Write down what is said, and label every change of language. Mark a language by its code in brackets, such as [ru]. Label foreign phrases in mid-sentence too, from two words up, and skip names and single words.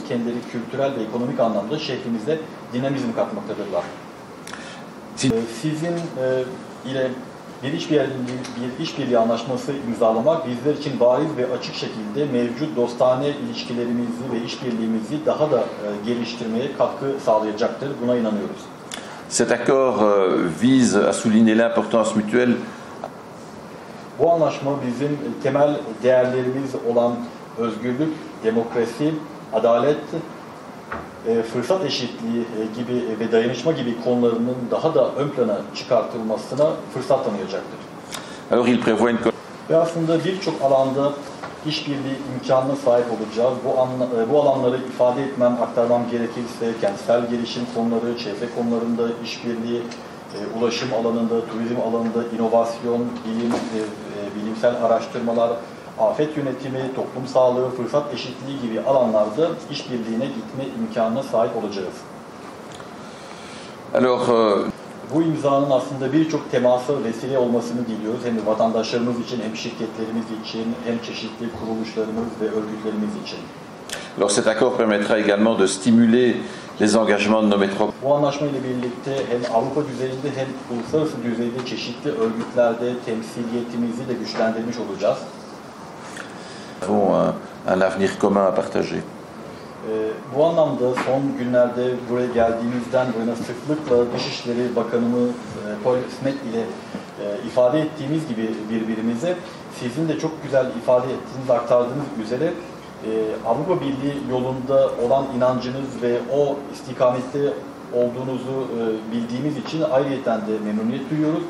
[tr] Kendileri kültürel ve ekonomik anlamda şehrimize dinamizm katmaktadırlar. Sizin ile bir işbirliği anlaşması imzalamak bizler için bariz ve açık şekilde mevcut dostane ilişkilerimizi ve işbirliğimizi daha da geliştirmeye katkı sağlayacaktır. Buna inanıyoruz. [fr] Cet accord vise à souligner l'importance mutuelle. [tr] Bu anlaşma bizim temel değerlerimiz olan özgürlük, demokrasi, adalet, fırsat eşitliği gibi ve dayanışma gibi konularının daha da ön plana çıkartılmasına fırsat tanıyacaktır. [fr] Alors il prévoit une... [tr] Ve aslında birçok alanda işbirliği imkanına sahip olacağız. Bu alanları ifade etmem, aktarmam gerekirse kentsel gelişim konuları, çevre konularında işbirliği, ulaşım alanında, turizm alanında, inovasyon, bilimsel araştırmalar, afet yönetimi, toplum sağlığı, fırsat eşitliği gibi alanlarda işbirliğine gitme imkanına sahip olacağız. Alors, bu imzanın aslında birçok temasa vesile olmasını diliyoruz. Hem vatandaşlarımız için, hem şirketlerimiz için, hem çeşitli kuruluşlarımız ve örgütlerimiz için. [fr] Alors cet accord permettra également de stimuler les engagements de nos métropoles. [tr] Bu anlaşma ile birlikte hem Avrupa düzeyinde hem uluslararası düzeyde çeşitli örgütlerde temsiliyetimizi de güçlendirmiş olacağız. [fr] Nous avons un avenir commun à partager. [tr] Bu anlamda son günlerde buraya geldiğimizden bu yana sıklıkla Dışişleri Bakanımız Paul Smet ile ifade ettiğimiz gibi birbirimize sizin de çok güzel ifade ettiğiniz, aktardığınız üzere Avrupa Birliği yolunda olan inancınız ve o istikamette olduğunuzu bildiğimiz için ayrıyeten de memnuniyet duyuyoruz.